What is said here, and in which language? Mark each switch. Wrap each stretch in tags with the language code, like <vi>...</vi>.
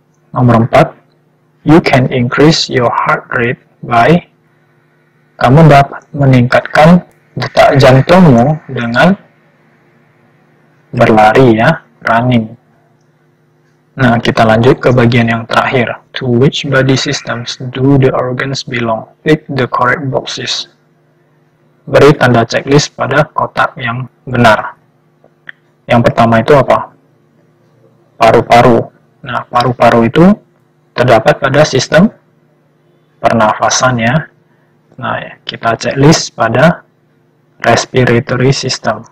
<id>Nomor 4.</id> <en>You can increase your heart rate by,</en> <id>kamu dapat meningkatkan detak jantungmu dengan berlari, ya,</id> <en>running.</en> <id>Nah, kita lanjut ke bagian yang terakhir.</id> <en>To which body systems do the organs belong? Tick the correct boxes.</en> <id>Beri tanda checklist pada kotak yang benar. Yang pertama itu apa? Paru-paru. Nah, paru-paru itu terdapat pada sistem pernafasan, ya. Nah, kita checklist pada respiratory system.</id>